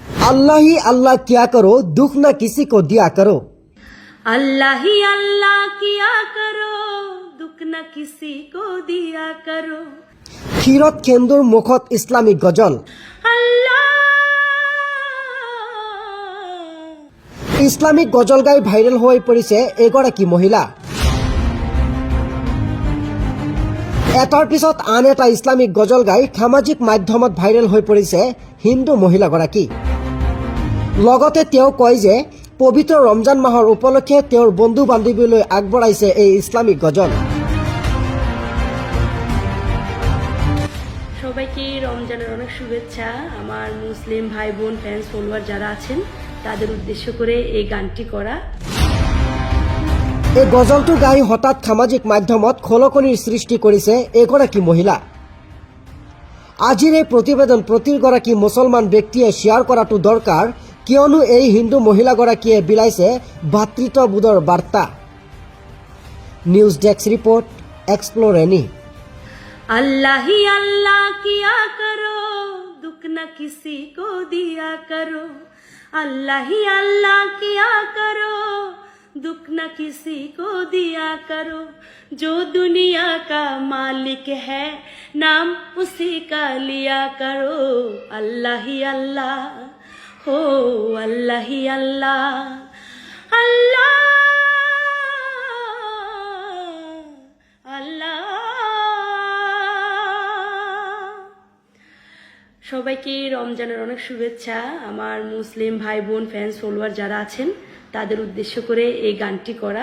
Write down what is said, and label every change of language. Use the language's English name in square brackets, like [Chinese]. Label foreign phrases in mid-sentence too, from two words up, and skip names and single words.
[Hindi] अल्लाह ही अल्लाह किया करो, दुख न किसी को दिया करो। अल्लाह ही अल्लाह किया करो, दुख न किसी को दिया करो। [Assamese] ক্ষীরত খেন্দুৰ মুখত ইছলামিক গজল। ইছলামিক গজল গাই ভাইৰেল হৈ পৰিছে এগৰাকী মহিলা। এটাৰ পিছত আন এটা ইছলামিক গজল গাই সামাজিক মাধ্যমত ভাইৰেল হৈ পৰিছে হিন্দু মহিলাগৰাকী। লগতে তেওঁ কয় যে পবিত্ৰ ৰমজান মাহৰ উপলক্ষে তেওঁৰ বন্ধু বান্ধৱীলৈ আগবঢ়াইছে এই ইছলামিক গজল। [Bangla] সবাইকে রমজানের অনেক শুভেচ্ছা। আমার মুসলিম ভাই বোন [English] fans follower [Bangla] যারা আছেন তাদের উদ্দেশ্য করে এই গানটি করা। [Assamese] এই গজলটো গাই হঠাৎ সামাজিক মাধ্যমত খলকনিৰ সৃষ্টি কৰিছে এগৰাকী মহিলা। আজিৰ এই প্ৰতিবেদন প্ৰতিগৰাকী মুছলমান ব্যক্তিয়ে শ্বেয়াৰ কৰাটো দৰকাৰ, কিয়নো এই হিন্দু মহিলাগৰাকীয়ে বিলাইছে ভাতৃত্ববোধৰ বাৰ্তা। [English] News desk report, Explore Any. [Hindi] अल्लाह ही अल्लाह किया करो, दुख न किसी को दिया करो। अल्लाह ही अल्लाह किया करो, दुख न किसी को दिया करो। जो दुनिया का मालिक है नाम उसी का लिया करो। अल्लाह ही अल्लाह हो, अल्लाह ही अल्लाह, अल्लाह अल्लाह। [Bangla] সবাইকে রমজানের অনেক শুভেচ্ছা। আমার মুসলিম ভাই বোন [English] fans follower [Bangla] যারা আছেন তাদের উদ্দেশ্য করে এই গানটি করা।